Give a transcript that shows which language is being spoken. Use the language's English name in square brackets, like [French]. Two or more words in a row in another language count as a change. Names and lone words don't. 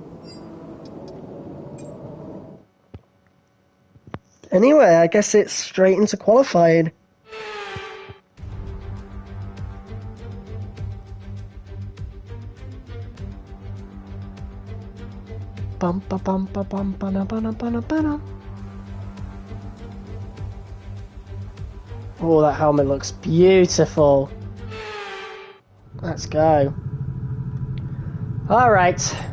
[English] Anyway, I guess it's straight into qualifying. Bum ba bum ba bum ba na ba na ba na ba na. Oh, that helmet looks beautiful. Let's go. All right.